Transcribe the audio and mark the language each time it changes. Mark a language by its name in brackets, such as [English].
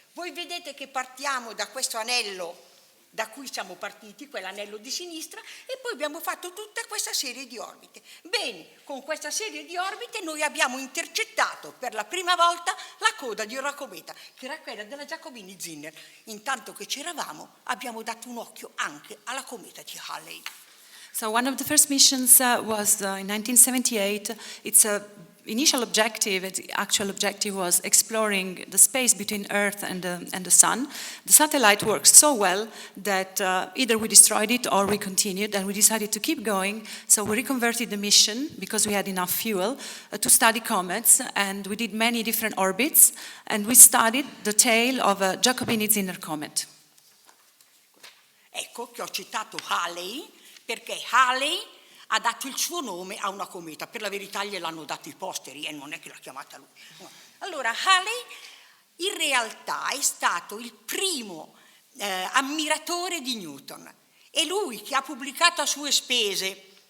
[Italian] Voi vedete che partiamo da questo anello da cui siamo partiti, quell'anello di sinistra, e poi abbiamo fatto tutta questa serie di orbite. Bene, con questa serie di orbite noi abbiamo intercettato per la prima volta la coda di una cometa, che era quella della Giacobini-Zinner. Intanto che c'eravamo, abbiamo dato un occhio anche alla cometa di Halley. [English] So one of the first missions was in 1978. Its initial objective, its actual objective, was exploring the space between Earth and the Sun. The satellite worked so well that either we destroyed it or we continued, and we decided to keep going. So we reconverted the mission, because we had enough fuel, to study comets, and we did many different orbits, and we studied the tail of a Giacobini-Zinner comet. [Italian] Ecco che ho citato Halley, perché Halley ha dato il suo nome a una cometa. Per la verità gliel'hanno dato i posteri e non è che l'ha chiamata lui. No. Allora, Halley in realtà è stato il primo ammiratore di Newton. È lui che ha pubblicato a sue spese